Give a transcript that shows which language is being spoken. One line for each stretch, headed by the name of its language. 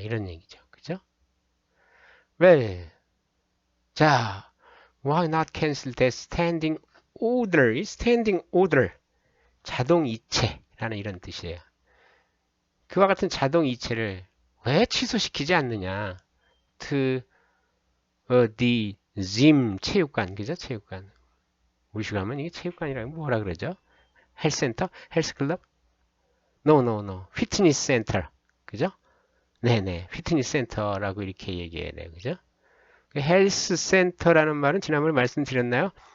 Korean: 이런 얘기죠. 그죠?
English: Well, 자, why not cancel the standing order?
Korean: standing order, 자동 이체라는 이런 뜻이에요. 그와 같은 자동 이체를 왜 취소시키지 않느냐?
English: to the gym,
Korean: 체육관, 그죠? 체육관. 우리식 하면 이게 체육관이라고 뭐라 그러죠? 헬스센터? 헬스클럽? No. 피트니스 센터. 그죠? 네네. 피트니스 센터라고 이렇게 얘기해야 돼요. 그죠? 헬스 센터라는 말은 지난번에 말씀드렸나요?